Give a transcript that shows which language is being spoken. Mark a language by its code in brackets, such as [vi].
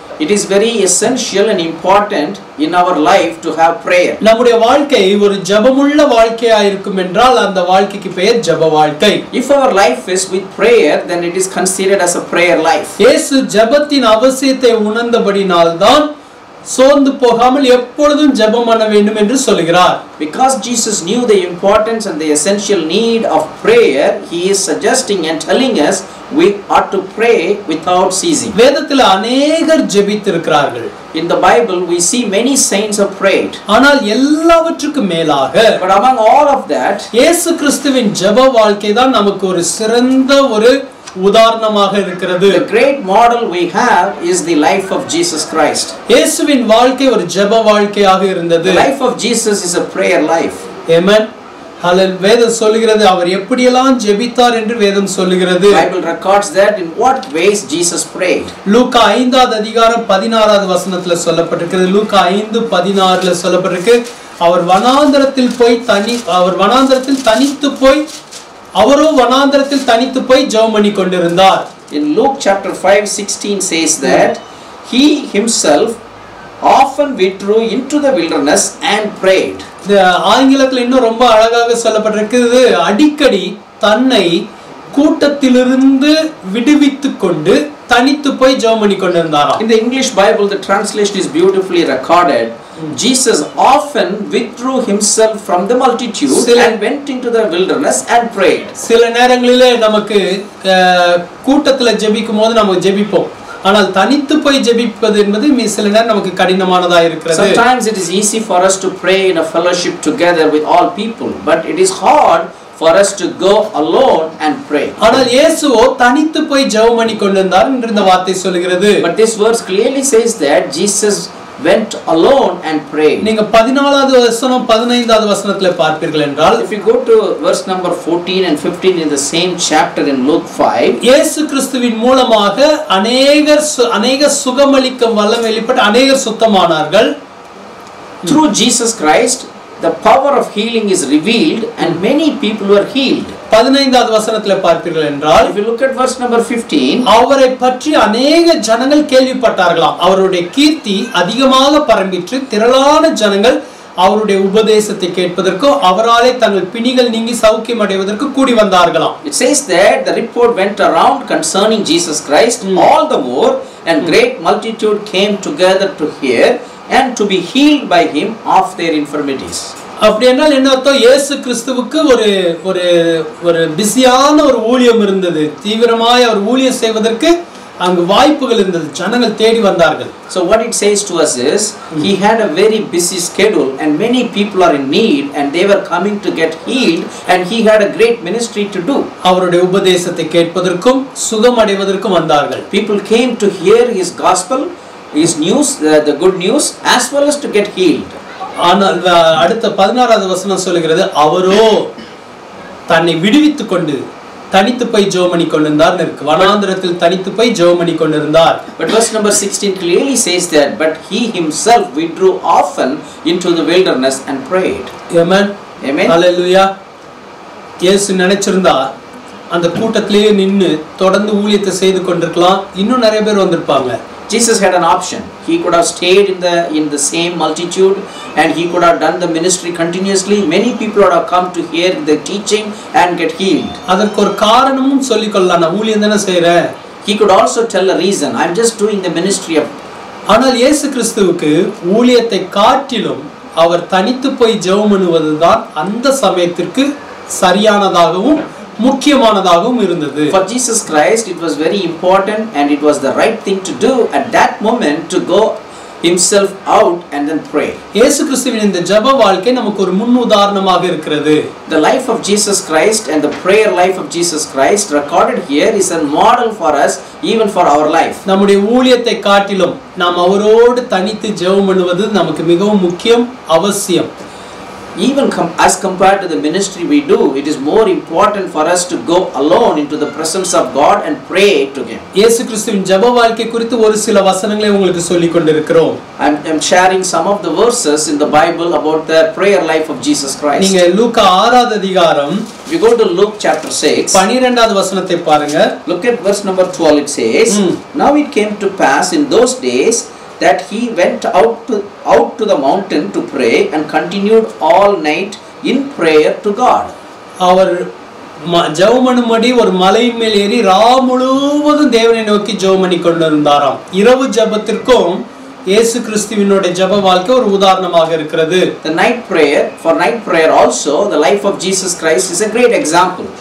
[en] It is very essential and important in our life to have prayer. [ta] நம்முடைய வாழ்க்கை ஒரு ஜெபமுள்ள வாழ்க்கையா இருக்கும் என்றால் அந்த வாழ்க்கைக்கு பெயர் ஜெப வாழ்க்கை. [en] If our life is with prayer, then it is considered as a prayer life. [ta] இயேசு ஜெபத்தின் அவசியத்தை உணர்ந்தபடியால் தான் சோர்ந்து போகாமல் எப்பொழுதும் ஜெபம் பண்ண வேண்டும் என்று சொல்கிறார். [en] Because Jesus knew the importance and the essential need of prayer, he is suggesting and telling us we ought to pray without ceasing. [ta] வேதத்தில் அநேகர் ஜெபித்திருக்கிறார்கள். [en] In the Bible we see many saints have prayed. [ta] ஆனால் எல்லாவற்றுக்கும் மேலாக [en] But among all of that, [ta] இயேசு கிறிஸ்துவின் ஜெப வாழ்க்கை தான் நமக்கு ஒரு சிறந்த ஒரு உதாரணமாக இருக்கிறது. [en] The great model we have is the life of Jesus Christ. [ta] இயேசுவின் வாழ்க்கை ஒரு ஜெப வாழ்க்கையாக இருந்தது. [en] The life of Jesus is a prayer life. Amen. Hallelujah. [ta] வேதம் சொல்கிறது அவர் எப்படியெல்லாம் ஜெபித்தார் என்று வேதம் சொல்கிறது. [en] Bible records that in what ways Jesus prayed. [ta] லூக்கா 5வது அதிகாரம் 16வது வசனத்துல சொல்லப்பட்டிருக்கிறது. லூக்கா 5:16ல சொல்லப்பட்டிருக்கு அவர் வனாந்தரத்தில் தனித்து போய் அவரோ வனாந்தரத்தில் தனித்து போய் ஜெபம் பண்ணி கொண்டிருந்தார். [en] In Luke chapter 5:16 says that he himself often withdrew into the wilderness and prayed. [ta] ஆங்கிலத்தில் இன்னும் ரொம்ப அழகாக சொல்லப்பட்டிருக்கிறது அடிக்கடி தன்னை கூட்டத்திலிருந்து விடுவித்துக் கொண்டு தனித்து போய் ஜெபம் பண்ணி கொண்டிருந்தாராம். [en] In the English Bible the translation is beautifully recorded. Jesus often withdrew himself from the multitude and went into the wilderness and prayed. [ta] சில நேரங்களிலே நமக்கு கூட்டத்துல ஜெபிக்கும்போது நம்ம ஜெபிப்போம். ஆனால் தனித்து போய் ஜெபிப்பது என்பது சில நேரம் நமக்கு கடினமானதா இருக்கிறது. [en] Sometimes it is easy for us to pray in a fellowship together with all people, but it is hard for us to go alone and pray. [ta] ஆனால் இயேசுவோ தனித்து போய் ஜெபம் பண்ணி கொண்டிருந்தார் என்று இந்த வார்த்தை சொல்கிறது. [en] But this verse clearly says that Jesus went alone and prayed. [ta] நீங்க 14வது வசனம் 15வது வசனத்திலே பார்ப்பீர்கள் என்றால், [en] if you go to verse number 14 and 15 in the same chapter in Luke 5, [ta] இயேசு கிறிஸ்துவின் மூலமாக அநேக சுகமளிக்க வல்லமை வெளிப்பட்டு அநேகர் சுத்தமானார்கள். [en] Through Jesus Christ the power of healing is revealed and many people were healed. [ta] 15வது வசனத்திலே பார்ப்பீர்கள் என்றால், [en] if you look at verse number 15, [ta] அவரை பற்றி அநேக ஜனங்கள் கேள்விப்பட்டார்களாம். அவருடைய கீர்த்தி அதிகமாக பரம்பிற்று திரளான ஜனங்கள் அவருடைய உபதேசத்தை கேட்பதற்கு அவராலே தங்கள் பிணிகள் நீங்கி சௌக்கியம் அடைவதற்கு கூடி வந்தார்களாம். [en] It says that the report went around concerning Jesus Christ all the more and great multitude came together to hear and to be healed by him of their infirmities. [ta] அப்படி என்றால் என்ன அர்த்தம்? இயேசு கிறிஸ்துவுக்கு ஒரு ஒரு ஒரு பிஸியான ஒரு ஊழியம் இருந்தது. தீவிரமாய் அவர் ஊழியம் செய்வதற்கு அங்கு வாய்ப்புகள் இருந்தது. ஜனங்கள் தேடி வந்தார்கள். [en] So what it says to us is he had a very busy schedule and many people are in need and they were coming to get healed and he had a great ministry to do. [ta] அவருடைய உபதேசத்தை கேட்பதற்கும் சுகம் அடைவதற்கும் வந்தார்கள். [en] People came to hear his gospel, his news, the good news, as well as to get healed. [ta] ஆனால் அடுத்த 16வது வசனம் சொல்கிறது அவரோ தன்னை விடுவித்துக் கொண்டு தனித்து போய் ஜெபம் பண்ணி கொண்டிருந்தார் இருக்கு. வனாந்தரத்தில் தனித்து போய் ஜெபம் பண்ணி கொண்டிருந்தார். [en] But verse number 16 clearly says that but he himself withdrew often into the wilderness and prayed. Amen. Amen. Hallelujah. [ta] இயேசு நினைச்சிருந்தா அந்த கூட்டத்திலேயே நின்னு தொடர்ந்து ஊழியத்தை செய்து கொண்டிருக்கலாம். இன்னும் நிறைய பேர் வந்திருப்பாங்க. [en] Jesus had an option. He could have stayed in the same multitude and he could have done the ministry continuously. Many people would have come to hear the teaching and get healed. [ta] அதற்கு ஒரு காரணமும் சொல்லிக் கொள்ளலாம். நான் ஊழியம் தான செய்றேன். [en] He could also tell a reason. I'm just doing the ministry of. [ta] ஆனால் இயேசு கிறிஸ்துவுக்கு ஊழியத்தை காட்டிலும் அவர் தனித்து போய் ஜெபம் பண்ணுவதுதான் அந்த சமயத்திற்கு சரியானதாகவும் முக்கியமானதாகவும் இருந்தது. [en] For Jesus Christ it was very important and it was the right thing to do at that moment to go himself out and then pray. [ta] இயேசு கிறிஸ்துவின் இந்த ஜெப வாழ்க்கை நமக்கு ஒரு முன் உதாரணமாக இருக்கிறது. [en] The life of Jesus Christ and the prayer life of Jesus Christ recorded here is a model for us even for our life. [ta] நம்முடைய ஊழியத்தை காட்டிலும் நாம் அவரோடு தனித்து ஜெபம் பண்ணுவது நமக்கு மிகவும் முக்கியம் அவசியம். [en] Even as compared to the ministry we do, it is more important for us to go alone into the presence of God and pray to him. [ta] இயேசு கிறிஸ்துவின் ஜெப வாழ்க்கை குறித்து ஒரு சில வசனங்களை உங்களுக்கு சொல்லிக் கொண்டிருக்கிறோம். [en] I'm sharing some of the verses in the Bible about the prayer life of Jesus Christ. [ta] நீங்க லூக்கா 6வது அதிகாரம் [en] you go to Luke chapter 6 [ta] 12வது வசனத்தை பாருங்க. [en] Look at verse number 12. It says, now it came to pass in those days that he went out to the mountain to pray and continued all night in prayer to God. [ta] அவர் ஜெபம் பண்ணும்படி ஒரு மலையின் மேல் ஏறி ராவு முழுவதும் தேவனை நோக்கி ஜெபம் பண்ணி கொண்டிருந்தாராம். இரவு ஜெபத்திற்கும் இயேசு கிறிஸ்துவினுடைய ஜெப வாழ்க்கை ஒரு உதாரணமாக இருக்கிறது. [en] The night prayer, for night prayer also, the life of Jesus Christ is a great example.